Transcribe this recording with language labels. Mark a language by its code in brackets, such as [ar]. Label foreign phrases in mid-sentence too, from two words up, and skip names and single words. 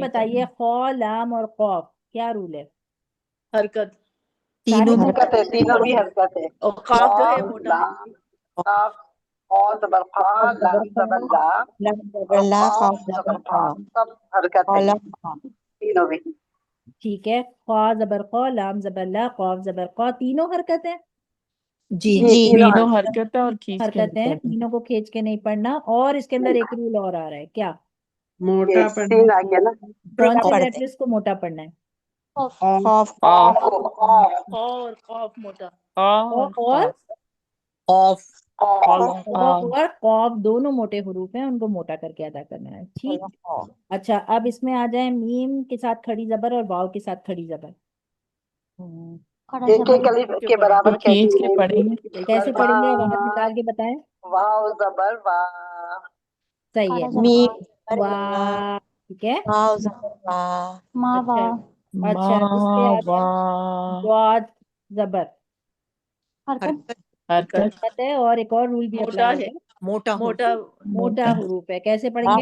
[ur] بتائیے خو لام اور قوف کیا رول ہے؟ حرکت تینوں سارے حرکت ہے، تینوں بھی حرکت ہے۔ اور قاف جو ہے واو موٹا ہے، لام قاف واو زبر خا لام زبر لا اور لا قاف خوف زبر زبر خا، خا سب حرکت ہے تینوں بھی۔ ٹھیک ہے، خوا زبر خو لام زبر لا قوف زبر قو، تینوں حرکت ہے، جی جی تینوں تینوں حرکت۔ حرکت ہے اور کھینچ کے حرکت نہیں ہے، پڑھنا۔ تینوں کو کھینچ کے نہیں پڑھنا، اور اس کے اندر ایک رول اور آ رہا ہے کیا؟ موٹا یہ پڑھنا سین آ گیا نا۔ کون سے پڑھتے لیٹرز کو موٹا پڑھنا ہے؟ خوف خوف قاف خوف کو قاف قا اور قاف موٹا، اور اور خوف قاف اور قوف دونوں موٹے حروف ہیں، ان کو موٹا کر کے ادا کرنا ہے، ٹھیک؟ اچھا اب اس میں آ جائیں میم کے ساتھ کھڑی زبر اور واو کے ساتھ کھڑی زبر، ایک ایک الف کے برابر تو کھینچ کہتی کے ہیں۔ پڑھیں گے۔ کیسے پڑھیں گے؟ آواز نکال کے بتائیں۔ واو زبر واہ صحیح ہے. میم زبر ما, واہ، ٹھیک ہے. واو زبر وا, اچھا اچھا، اس پے آ वा جائے ضاد زبر. हरकत हरकत حرکت ہے اور ایک اور رول بھی मोटा अप्लाई है, होगा। موٹا ہو मोटा موٹا حروف ہے، کیسے پڑھیں گے?